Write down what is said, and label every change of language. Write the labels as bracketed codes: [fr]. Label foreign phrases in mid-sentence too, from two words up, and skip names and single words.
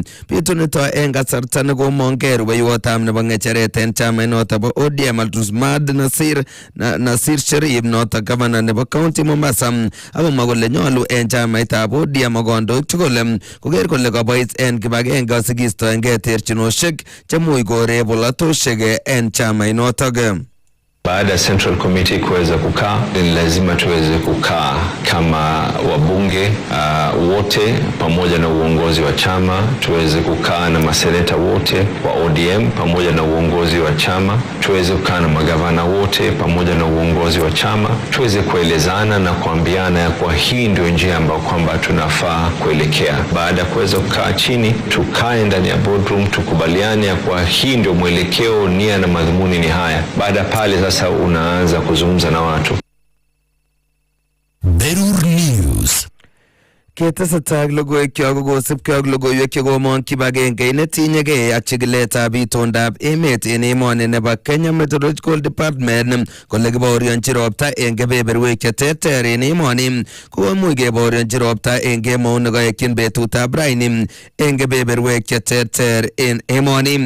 [kln] Betunito en kasarta nekomongei rubeiwotab nebo ng'echeret en chamainoto bo ODM Altusmad Nasir Sharif noto governor nebo county Mombasa akomwa kole nyolu en chamaitab ODM ak kandoik tugul koker kole kabois en kibagenge asikistoengei terchinoshek chemuch koree polatosiek en chamainotok. [sw] Baada ya [en] Central Committee [sw] kuweza kukaa, ni lazima tuweze kukaa kama wabunge wote pamoja na uongozi wa chama, tuweze kukaa na maseneta wote wa ODM pamoja na uongozi wa chama, tuweze kukaa na magavana wote pamoja na uongozi wa chama, tuweze kuelezana na kuambiana ya kwa hii ndio njia ambayo kwamba tunafaa kuelekea. Baada ya kuweza kukaa chini, tukae ndani ya boardroom, tukubaliane ya kwa hii ndio mwelekeo, nia na madhumuni ni haya. Baada pale sasa unaanza kuzungumza na watu. [kln] Berur News. Ketesetai logoiwek kyok kosubkei ak logoiwek chekomong kibagenge netinyegei ak chikiletab itondab emet en emoni nebo Kenya Meteorological Department kole kibaorionchi ropta en kebeberwek cheterter en emoni komuch kebaorionchi ropta en kemout nekoekyin betutab raini en kebeberwek cheterter en emoni.